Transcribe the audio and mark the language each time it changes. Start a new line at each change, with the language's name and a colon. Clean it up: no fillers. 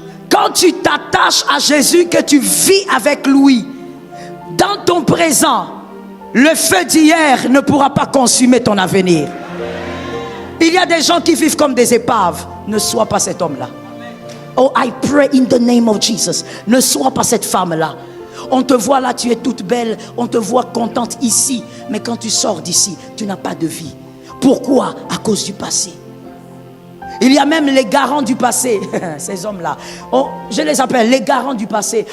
French: Quand tu t'attaches à Jésus, que tu vis avec lui, dans ton présent, le feu d'hier ne pourra pas consumer ton avenir. Il y a des gens qui vivent comme des épaves. Ne sois pas cet homme-là.
English: Oh, I pray in the name of Jesus.
French: Ne sois pas cette femme-là. On te voit là, tu es toute belle. On te voit contente ici. Mais quand tu sors d'ici, tu n'as pas de vie. Pourquoi? À cause du passé. Il y a même les garants du passé. Ces hommes-là, je les appelle les garants du passé.